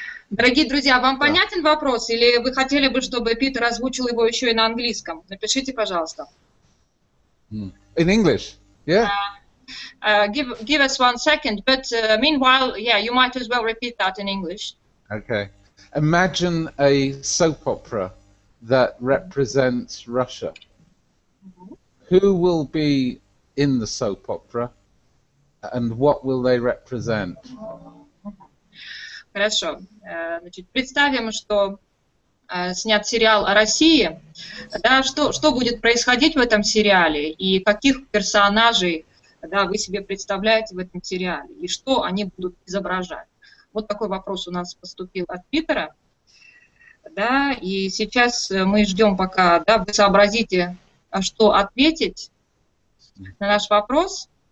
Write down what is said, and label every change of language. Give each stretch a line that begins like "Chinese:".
Russian: Дорогие друзья, вам понятен вопрос, или вы хотели бы, чтобы Питер озвучил его еще и на английском? Напишите, пожалуйста.
English: In English, yeah. Give us 1 second, but meanwhile, yeah, you might as well repeat that in English. Okay. Imagine a soap opera that represents Russia. Who will be in the soap opera, and what will they represent?
Russian: Хорошо. Значит, представим, что снят сериал о России. Да, что будет происходить в этом сериале и каких персонажей, да, вы себе представляете в этом сериале и что они будут изображать? Вот такой вопрос у нас поступил от Питера. Да, и сейчас мы ждем, пока, да, вы сообразите, что ответить на наш вопрос.